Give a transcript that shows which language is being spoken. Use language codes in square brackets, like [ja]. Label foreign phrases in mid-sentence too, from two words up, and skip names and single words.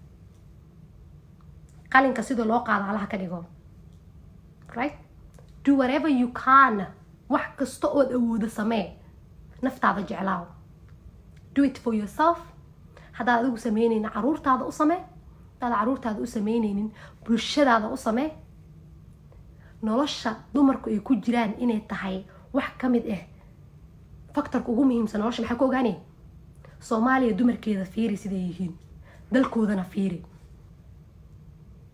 [so] qalinka sida loo qaado alaha ka dhigo [en] right do whatever you can [so] wax kasta ood awoodo samee naftaada jeclaaw [en] do it for yourself [so] haddaad adigu sameynaynin caruurtaada u samee haddaad caruurtaada u sameynaynin bulshadaada u samee nolosha dumarku ay ku jiraan inay tahay wax ka mid ah faktorka ugu muhiimsan nolosha maxaa ku ogaanay soomaaliya dumarkeeda fiiri siday yihiin dalkoodana fiiri